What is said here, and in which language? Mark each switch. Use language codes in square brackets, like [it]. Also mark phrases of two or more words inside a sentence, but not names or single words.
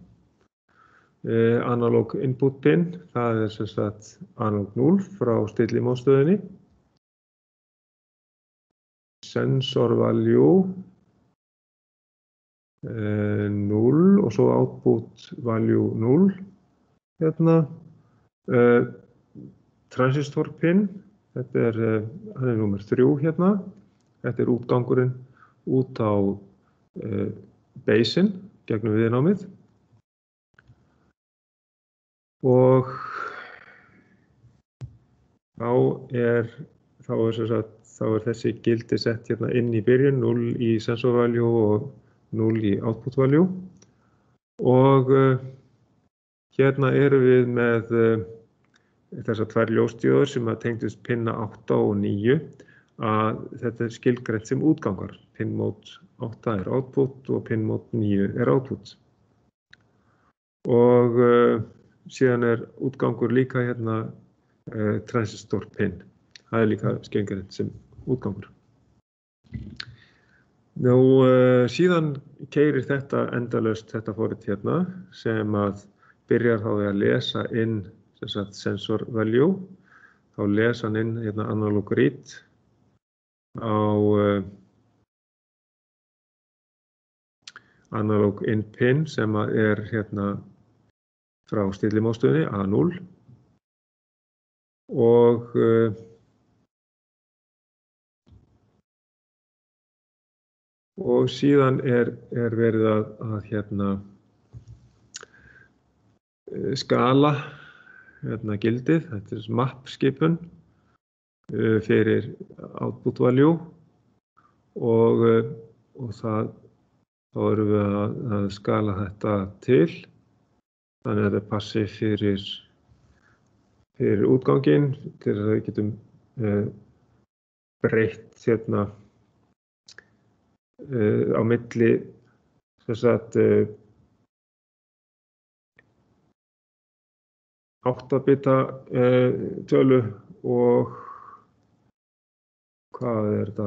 [en] analog input pin, [is] það er sem sagt analog 0 frá stillimótstöðinni, [en] sensor value [is] 0 og svo [en] output value [is] 0. Hérna, [en] transistor pin, [is] þetta hann er númer 3 hérna, þetta er útgangurinn út á basin gegnum viðnámið og þá er þessi gildi sett hérna inn í byrjun, 0 í [en] sensor value [is] og 0 í [en] output value [is] og hérna erum við með þessar tvær ljósdióður sem tengdust pinna 8 og 9 að þetta er skilgreint sem útgangar. [en] Pin mode [is] 8 er output og [en] pin mode [is] 9 er output. Og síðan er útgangur líka hérna [en] transistor pin. [is] Það er líka skilgreint sem útgangur. Nú síðan keyrir þetta endalaust þetta forrit hérna sem að byrjar þá við að lesa inn [en] sensor value, [is] þá lesa hann inn hérna [en] analog read [is] á [en] analog in pin [is] sem er hérna frá stillimótstöðinni A0 og síðan er verið að hérna skala hérna gildið, þetta er map skipun fyrir [en] output value [is] og þá erum við að skala þetta til þannig að þetta passi fyrir útganginn til að við getum breytt hérna á milli þess að 8-bita tölu og hvað er þetta?